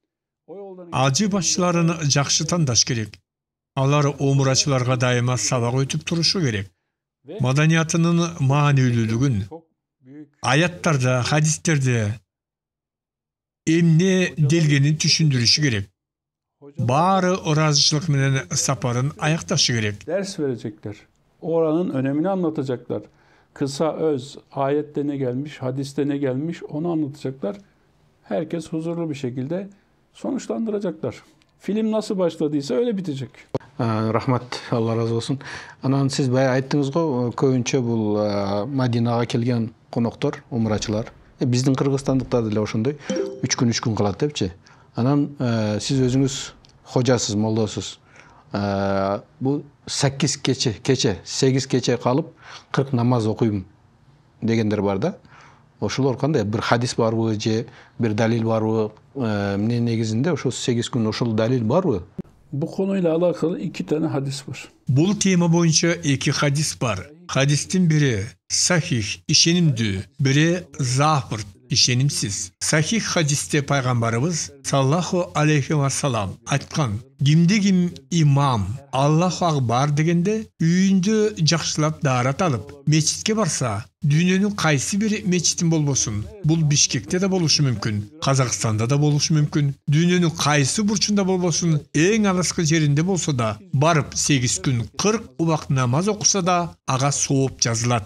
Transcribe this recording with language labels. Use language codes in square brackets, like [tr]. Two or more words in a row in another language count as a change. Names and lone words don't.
[ky] Ажы башчыларын жакшы тандаш керек. Алар омурачыларга дайыма сабак өтүп турушу керек. Маданиятынын маанилүүлүгүн аяттарда, хадистерде эмне делгенин түшүндүрүшү керек. Баары ыраазычылык менен сапарын аякташы керек. [tr] Ders verecekler. Oranın önemini anlatacaklar. Kısa öz, ayette ne gelmiş, hadiste ne gelmiş onu anlatacaklar. Herkes huzurlu bir şekilde sonuçlandıracaklar. Film nasıl başladıysa öyle bitecek. [ky] Рахмат, Алла разы болсун. Анан сиз бая айттыңыз го, көбүнчө бул Мадинага келген коноктор, умрачылар. Биздин кыргызстандыктар деле ошондой 3 күн калат депчи. Анан сиз өзүңүз хожасыз, молдосуз. Бул 8 кече калып 40 намаз окуйм дегендер бар да. Ошолор кандай бир хадис барбы же бир далил барбы? Эмне негизинде ошол 8 күн ошол далил барбы? [tr] Bu konuyla alakalı 2 tane hadis var. [ky] Бул тема боюнча 2 хадис бар. Хадистин бири сахих, ишенимдүү, бири зафыр, ишенимсиз. Сахих хадисте пайгамбарыбыз [ar] صلى الله عليه وسلم [ky] айткан: кимде ким имам [ar] الله أكبر [ky] дегенде үйүндө жакшылап даарат алып, мечитке барса, дүйнөнүн кайсы бир мечитин болбосун, бул Бишкекте да болушу мүмкүн, Казакстанда да болушу мүмкүн, дүйнөнүн кайсы бурчунда болбосун, эң алыскы жеринде болсо да, барып 8 күн 40 убак намаз окуса да, ага сооп жазылат.